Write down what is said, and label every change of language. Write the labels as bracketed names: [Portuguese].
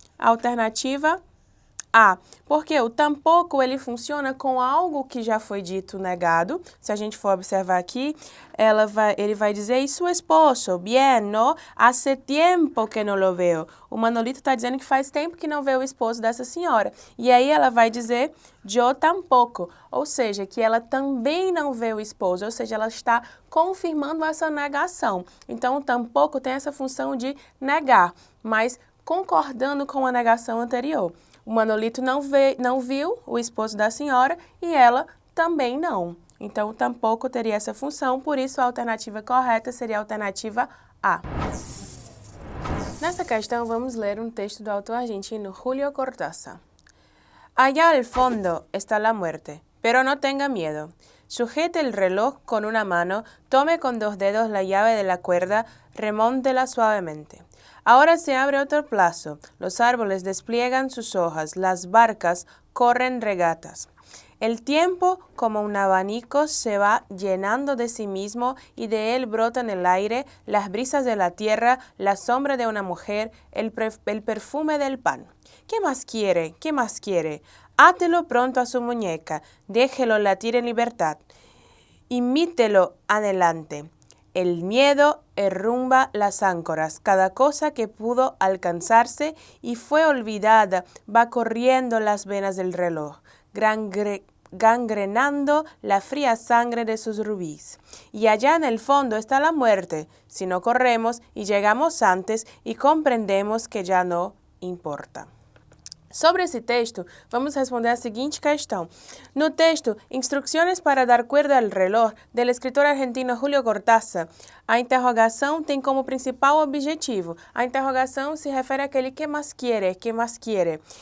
[Portuguese] Alternativa A. Porque o tampouco ele funciona com algo que já foi dito negado. Se a gente for observar aqui, ele vai dizer, e [Spanish] su esposo, bien, no? Hace tiempo que no lo veo. [Portuguese] O Manolito está dizendo que faz tempo que não vê o esposo dessa senhora. E aí ela vai dizer, [Spanish] yo tampoco. [Portuguese] Ou seja, que ela também não vê o esposo. Ou seja, ela está confirmando essa negação. Então, o tampouco tem essa função de negar, mas concordando com a negação anterior. O Manolito não viu o esposo da senhora e ela também não. Então, tampouco teria essa função, por isso a alternativa correta seria a alternativa A. Nessa questão, vamos ler um texto do autor argentino Julio Cortázar. [Spanish] Allá al fondo está la muerte, pero no tenga miedo. Sujete el reloj con una mano, tome con 2 dedos la llave de la cuerda, remóntela suavemente. Ahora se abre otro plazo, los árboles despliegan sus hojas, las barcas corren regatas. El tiempo, como un abanico, se va llenando de sí mismo y de él brotan el aire, las brisas de la tierra, la sombra de una mujer, el perfume del pan. ¿Qué más quiere? ¿Qué más quiere? Átelo pronto a su muñeca, déjelo latir en libertad. Imítelo adelante. El miedo derrumba las áncoras, cada cosa que pudo alcanzarse y fue olvidada va corriendo las venas del reloj, gangrenando la fría sangre de sus rubíes. Y allá en el fondo está la muerte, si no corremos y llegamos antes y comprendemos que ya no importa. [Portuguese] Sobre esse texto, vamos responder a seguinte questão. No texto, Instrucciones para dar cuerda al reloj, del escritor argentino Julio Cortázar, a interrogação tem como principal objetivo. A interrogação se refere àquele que mais quiere, que mais quiere.